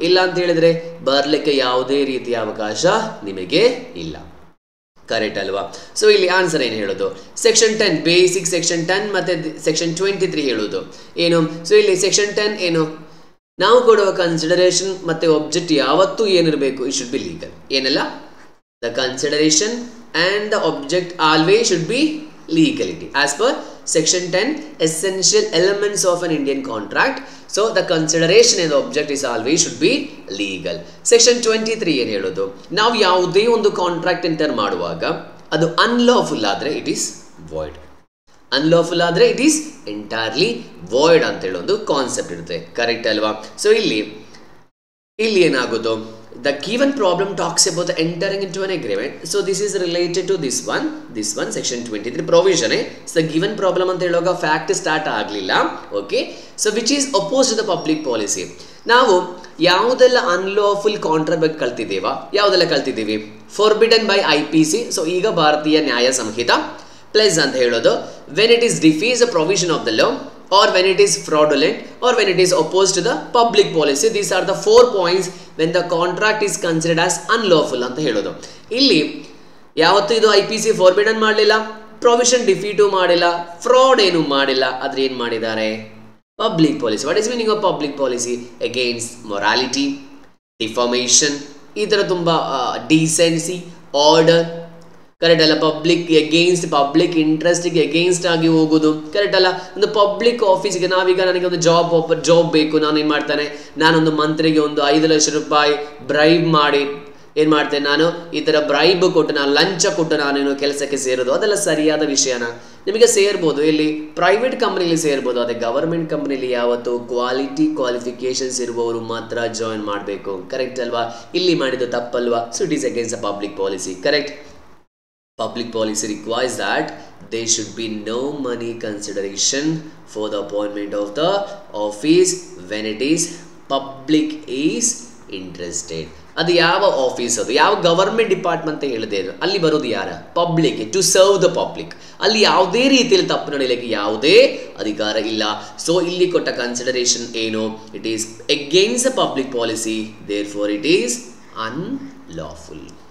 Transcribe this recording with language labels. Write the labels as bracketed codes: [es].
[kn] ಇಲ್ಲ ಅಂತ ಹೇಳಿದ್ರೆ ಬರಲಿಕ್ಕೆ ಯಾವುದೇ ರೀತಿಯ ಅವಕಾಶ ನಿಮಗೆ ಇಲ್ಲ. ಕರೆಕ್ಟ್ ಅಲ್ವಾ? ಸೊ ಇಲ್ಲಿ ಆನ್ಸರ್ ಏನು ಹೇಳೋದು, ಸೆಕ್ಷನ್ 10 ಬೇಸಿಕ್ ಸೆಕ್ಷನ್ 10 ಮತ್ತು ಸೆಕ್ಷನ್ 23 ಹೇಳೋದು ಏನು. ಸೊ ಇಲ್ಲಿ ಸೆಕ್ಷನ್ 10 ಏನು, ನಾವು ಕೊಡುವ ಕನ್ಸಿಡರೇಷನ್ ಮತ್ತು ಒಬ್ಜೆಕ್ಟ್ ಯಾವತ್ತೂ ಏನಿರಬೇಕು, [en] It should be legal. [kn] ಏನೆಲ್ಲ, [en] The consideration and the object always should be legality as per section 10 essential elements of an Indian contract. So the consideration and the object is always should be legal. [kn] section 23 ಏನು ಹೇಳೋದು, ನಾವು ಯಾವುದೇ ಒಂದು contract enter ಮಾಡುವಾಗ ಅದು unlawful ಆದರೆ [en] it is void, [kn] unlawful ಆದರೆ [en] it is entirely void [kn] ಅಂತ ಹೇಳೋದು ಕಾನ್ಸೆಪ್ಟ್ ಇರುತ್ತೆ. ಕರೆಕ್ಟ್ ಅಲ್ವಾ? ಸೊ ಇಲ್ಲಿ ಏನಾಗೋದು, [en] the given problem talks about the entering into an agreement. So this is related to this one section 23 provision. So the given problem [kn] anta heluvaga fact start agಲಿಲ್ಲ. [en] Okay, so which is opposed to the public policy. [kn] ನಾವು ಯಾವುದೆಲ್ಲ unlawful contract ಬಗ್ಗೆ ಕಲ್ತಿದ್ದೇವಾ, ಯಾವುದೆಲ್ಲ ಕಲ್ತಿದ್ದೀವಿ, forbidden by IPC. So ಈಗ ಭಾರತೀಯ ನ್ಯಾಯ ಸಂಹಿತ plus ಅಂತ ಹೇಳೋದು [en] when it is defies a provision of the law or when it is fraudulent or when it is opposed to the public policy. These are the 4 points when the contract is considered as unlawful [kn] ಅಂತ ಹೇಳೋದು. ಇಲ್ಲಿ ಯಾವತ್ತೂ ಇದು IPC forbidden ಮಾಡಲಿಲ್ಲ, provision ಡಿಫೀಟು ಮಾಡಿಲ್ಲ, fraud ಏನು ಮಾಡಿಲ್ಲ, ಆದ್ರೆ ಏನು ಮಾಡಿದ್ದಾರೆ, public policy. [en] What is meaning of public policy? Against morality, defamation, [kn] ಈ ಥರ ತುಂಬ [en] Decency, order. Correct ಅಲ್ಲ? [kn] ಪಬ್ಲಿಕ್ ಎಗೇನ್ಸ್ಟ್, ಪಬ್ಲಿಕ್ ಇಂಟ್ರೆಸ್ಟ್ಗೆ ಎಗೇನ್ಸ್ಟ್ ಆಗಿ ಹೋಗೋದು. ಕರೆಕ್ಟ್ ಅಲ್ಲ? ಒಂದು ಪಬ್ಲಿಕ್ ಆಫೀಸ್ಗೆ ನಾವೀಗ ನನಗೆ ಒಂದು ಜಾಬ್ ಬೇಕು, ನಾನು ಏನು ಮಾಡ್ತಾನೆ, ನಾನೊಂದು ಮಂತ್ರಿಗೆ ಒಂದು 5 ಲಕ್ಷ ರೂಪಾಯಿ ಬ್ರೈಬ್ ಮಾಡಿ ಏನು ಮಾಡ್ತೇನೆ, ನಾನು ಈ ಥರ ಬ್ರೈಬ್ ಕೊಟ್ಟು, ನಾನು ಲಂಚ ಕೊಟ್ಟು ನಾನೇನು ಕೆಲಸಕ್ಕೆ ಸೇರೋದು, ಅದೆಲ್ಲ ಸರಿಯಾದ ವಿಷಯನ? ನಿಮಗೆ ಸೇರ್ಬೋದು, ಇಲ್ಲಿ ಪ್ರೈವೇಟ್ ಕಂಪ್ನಿಲಿ ಸೇರ್ಬೋದು, ಅದೇ ಗವರ್ಮೆಂಟ್ ಕಂಪ್ನಿಲಿ ಯಾವತ್ತು ಕ್ವಾಲಿಫಿಕೇಶನ್ಸ್ ಇರುವವರು ಮಾತ್ರ ಜಾಯಿನ್ ಮಾಡಬೇಕು. ಕರೆಕ್ಟ್ ಅಲ್ವಾ? ಇಲ್ಲಿ ಮಾಡಿದ್ದು ತಪ್ಪಲ್ವಾ? So [en] It is against the public policy. [kn] Correct? [en] Public policy requires that there should be no money consideration for the appointment of the office when it is public is interested. [kn] ಅದು ಯಾವ office, ಅದು ಯಾವ government department ಹೇಳಿದೆ, ಅಲ್ಲಿ ಬರೋದು ಯಾರ, public, [en] To serve the public. [kn] ಅಲ್ಲಿ ಯಾವುದೇ ರೀತಿಯಲ್ಲಿ ತಪ್ಪು ನಡೆಯಲಿಕ್ಕೆ ಯಾವುದೇ ಅಧಿಕಾರ ಇಲ್ಲ. ಸೊ ಇಲ್ಲಿ ಕೊಟ್ಟ ಕನ್ಸಿಡರೇಷನ್ ಏನು, [en] It is against the public policy, therefore it is unlawful.